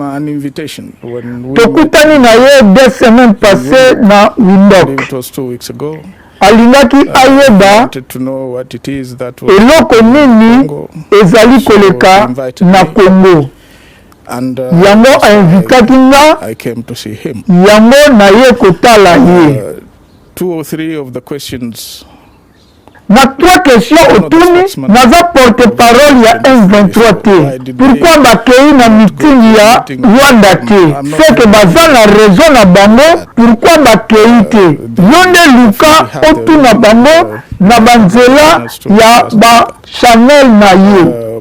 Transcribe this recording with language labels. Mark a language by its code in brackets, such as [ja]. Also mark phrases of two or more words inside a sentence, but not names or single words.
[ln] Tokutani na ye 2 [fr] semaines passées [ln] na Windhoek. Alingaki ayeba eloko nini ezali koleka na Congo. Yango ainvitaki nga, yango na ye kotala ye. [en] 2 or 3 of the questions [ln] na 3 questions otuni naza porte-parole ya M23 te. Pourquoi bakei na meeting ya Rwanda te? Seke baza na raison na bango pourquoi bakei te. Yonde luka otuna bango na banzela ya ba Chanel na ye.